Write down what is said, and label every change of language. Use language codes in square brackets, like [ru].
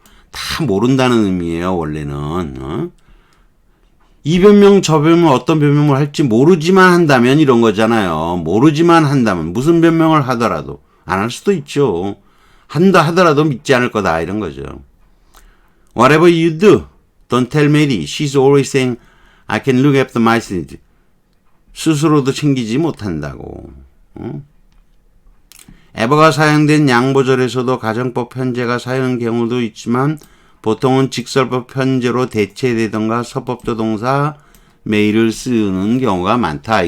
[ko] 다 모른다는 의미예요, 원래는. 이 변명, 저 변명, 어떤 변명을 할지 모르지만 한다면 이런 거잖아요. 모르지만 한다면, 무슨 변명을 하더라도, 안 할 수도 있죠. 한다 하더라도 믿지 않을 거다, 이런 거죠. [en] Whatever you do, don't tell Mary. She's always saying, I can look after myself. [ko] 스스로도 챙기지 못한다고. ever가 사용된 양보절에서도 가정법 현재가 사용한 경우도 있지만, 보통은 직설법 현재로 대체되던가 서법조동사 메일을 쓰는 경우가 많다.